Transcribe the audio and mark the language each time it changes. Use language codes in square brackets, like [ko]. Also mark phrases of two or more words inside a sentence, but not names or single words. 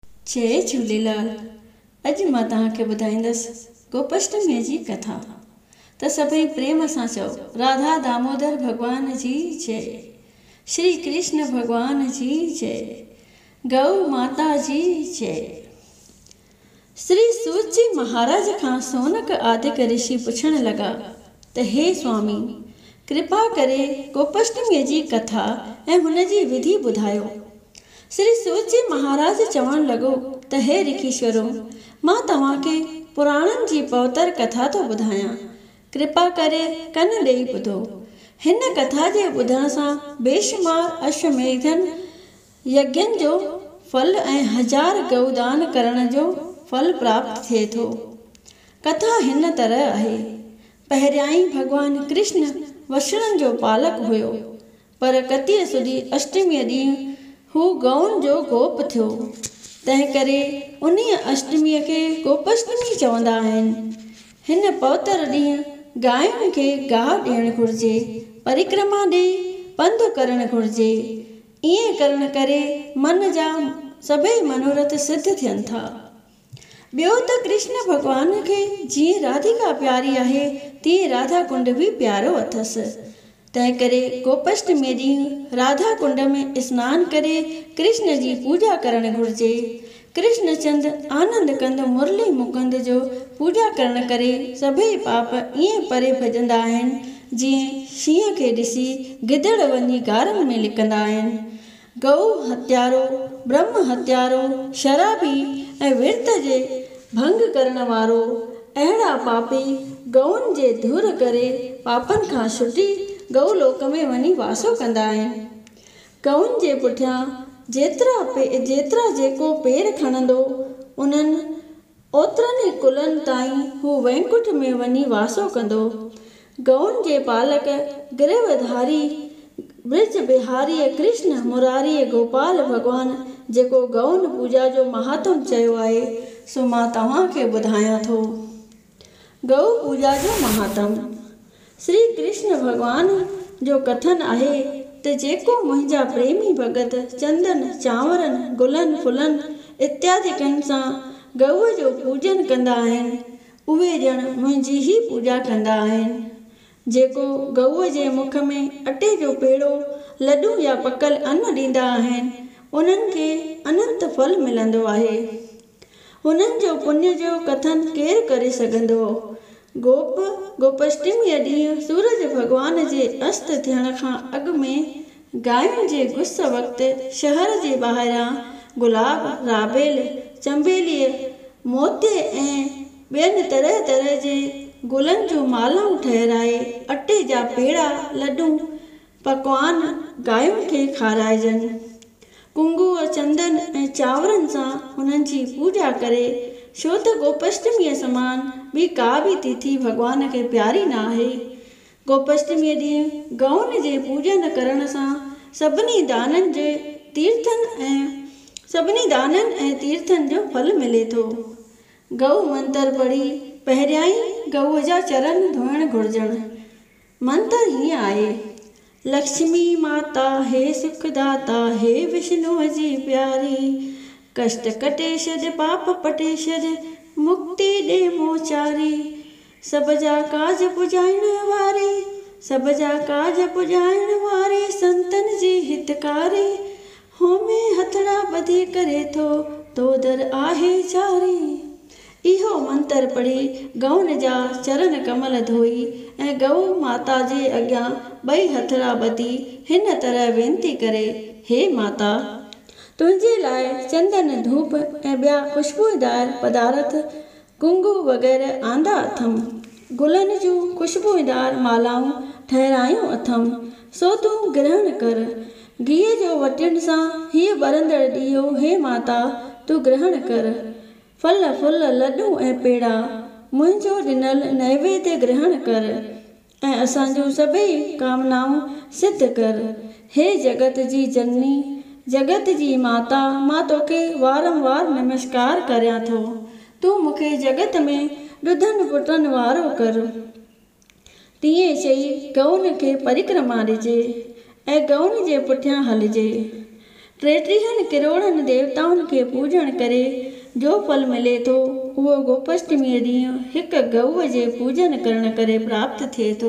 [sd] जय झूलेलाल। अॼु मां तव्हांखे ॿुधाईंदसि गोपाष्टमीअ जी कथा। त सभई प्रेम सां चओ, राधा दामोदर भगवान जी जय, श्री कृष्ण भगवान जी जय, गौ माता जी जय। श्री सूत जी महाराज खां सोनक आदिक ऋषि पुछण लगा त हे स्वामी, कृपा करे गोपाष्टमीअ जी कथा ऐं हुन जी विधि ॿुधायो। श्री सूत जी महाराज चवण लॻो त हे ऋषीश्वरो, मां तव्हांखे पुराणनि जी पवित्र कथा थो ॿुधायां, कृपा करे कन ॾेई ॿुधो। हिन कथा जे ॿुधण सां बेशुमार अश्वमेधन यज्ञनि जो फल ऐं 1000 गौदान करण जो फल प्राप्त थिए थो। कथा हिन तरह आहे। पहिरियां भगवान कृष्ण वछड़नि जो पालक हुयो, पर कतीअ सुधी अष्टमीअ ॾींहुं हू गौनि जो गोप थियो। तंहिं करे उन्हीअ अष्टमीअ खे गोपाष्टमी चवंदा आहिनि। हिन पवित्र ॾींहुं गांयुनि खे गाह ॾियणु घुरिजे, परिक्रमा ॾेई पंधु करणु घुरिजे। ईअं करण करे मन जा सभई मनोरथ सिद्ध थियनि था। ॿियो त कृष्ण भॻवान खे जीअं राधिका प्यारी आहे, तीअं राधा कुंड बि प्यारो अथसि। तंहिं करे गोपाष्टमी ॾींहुं राधा कुंड में सनानु करे कृष्ण जी पूजा करणु घुरिजे। कृष्ण चंद आनंद कंद मुरली मुकुंद जो पूजा करण करे सभई पाप ईअं परे भॼंदा आहिनि, जीअं शींहं खे ॾिसी गिदड़ वञी गारनि में लिकंदा आहिनि। गौ हत्यारो, ब्रह्म हत्यारो, शराबी ऐं विर्त जे भंग करण वारो, अहिड़ा पापी गौनि जे धुर करे पापनि खां छुटी गौलोक में वञी वासो कंदा आहिनि। गौनि जे पुठियां जेतिरा जेको पेर खणंदो, उन्हनि ओतिरनि कुलनि ताईं हू वैकुंठ में वञी वासो कंदो। गौनि जे पालक गिरवधारी ब्रज बिहारी कृष्ण मुरारी गोपाल भगवान जेको गौनि पूजा जो महात्म चयो आहे, सो मां तव्हांखे ॿुधायां थो। गौ पूजा जो महात्म। श्री कृष्ण भगवान जो कथन आहे त जेको मुंहिंजा प्रेमी भगत चंदन, चांवरनि, गुलनि, फुलनि इत्यादिकनि सां गऊ जो पूजन कंदा आहिनि, उहे ॼण मुंहिंजी ई पूजा कंदा आहिनि। जेको गऊ जे मुख में अटे जो पेड़ो, लॾूं या पकल अन्न ॾींदा आहिनि, उन्हनि खे अनंत फल मिलंदो आहे। हुननि जो पुण्य जो कथन केरु करे सघंदो। गोपाष्टमीअ ॾींहुं सूरज भॻवान जे अस्त थियण खां अॻु में गांयुनि जे गुस वक़्तु शहर जे ॿाहिरां गुलाब, राबेल, चंबेलीअ, मोते ऐं ॿियनि तरह तरह जे गुलनि जूं मालाऊं ठहिराए अटे जा पेड़ा, लॾूं, पकवान गांयुनि खे खाराइजनि। कुंगुअ, चंदन ऐं चांवरनि सां हुननि जी पूजा करे, छो त गोपाष्टमीअ समान ॿी का बि तिथि भॻवान खे प्यारी न आहे। गोपाष्टमीअ ॾींहुं गौनि जे पूजन करण सां सभिनी दाननि ऐं तीर्थनि जो फल मिले थो। गौ मंत्र पढ़ी पहिरियां ई गऊ जा चरण धोइण घुरिजनि। मंत्र हीअं आहे। लक्ष्मी माता हे सुखदाता, हे विष्णुअ जी प्यारी, कष्ट कटे छॾ, पाप पटे छॾ, मुक्ति ॾे मोचारी, सब जा काज पुॼाइण वारी, सब जा काज पुॼाइण वारी, संतन जी हितकारी, होमे हथड़ा ॿधी करे थो, तो दर आहे जारी। इहो मंत्र पढ़ी गौनि जा चरण कमल धोई ऐं गऊ माता जे अॻियां 2 हथड़ा ॿधी हिन तरह वेनती करे, हे माता, तुंहिंजे लाइ चंदन, धूप ऐं ॿिया ख़ुशबूदार पदार्थ, कुंगु वग़ैरह आंदा अथमि। गुलनि जूं ख़ुशबूदार मालाऊं ठहिरायूं अथमि, सो तूं ग्रहण कर। घीअ जो वटियुनि सां हीअ ॿरंदड़ ॾीओ, हे माता, तूं ग्रहण कर। फल फूल, लॾूं ऐं पेड़ा मुंहिंजो ॾिनल नैवेद्य ग्रहण कर ऐं असांजूं सभई कामनाऊं सिद्ध कर। हे जगत जी जननी, जगत जी माता, मां तोखे वारंवार नमस्कार करियां थो। तूं मूंखे जगत में ॾुधनि पुटनि वारो कर। तीअं चई गौनि खे परिक्रमा ॾिजे ऐं गौनि जे पुठियां हलिजे। टेटीहनि करोड़नि देवताउनि खे पूॼण करे जो फल मिले थो उहो गोपाष्टमीअ ॾींहुं हिकु गऊअ जे पूॼन करण करे प्राप्त थिए थो।